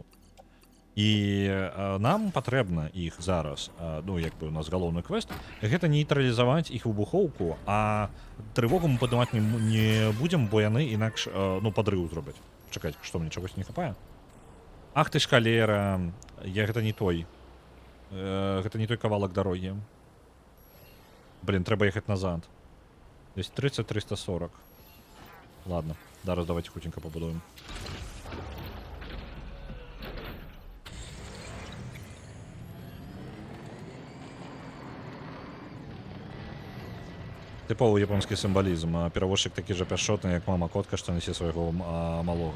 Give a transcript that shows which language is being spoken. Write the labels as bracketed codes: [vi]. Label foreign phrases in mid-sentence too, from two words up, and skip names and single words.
[be] І нам патрэбна іх зараз, ну, як бы у нас галоўны квест, гэта нейтралізаваць іх выбухоўку, а трывогу мы падымаць не будзем, бо яны інакш, ну, падрыў зробяць. Чакайце, што мне чагось не хапае? Ах ты шкалера, гэта не той. Гэта не той кавалак дарогі. Блин, трэба ехаць назад. Десь 30-340. Ладно, зараз давайте хутенька пабудуем. Тыповы японскі сімвалізм. Перавозчык такі жа пяшчотны, як мама котка, што нясе свайго малога.